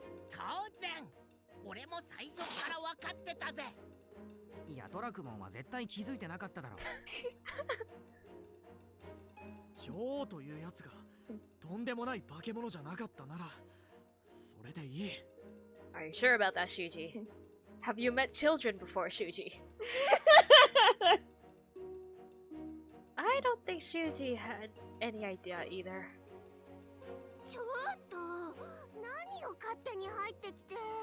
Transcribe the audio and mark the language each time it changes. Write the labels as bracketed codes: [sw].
[ja] 当然、俺も最初から分かってたぜ。いや、ドラクモンは絶対気づいてなかっただろう。女王というやつがとんでもない化け物じゃなかったならそれでいい。 [en] Are you sure about that, Shuji? Have you met children before, Shuji? I don't think Shuji had any idea either. [ja] ちょっと何を勝手に入ってきて。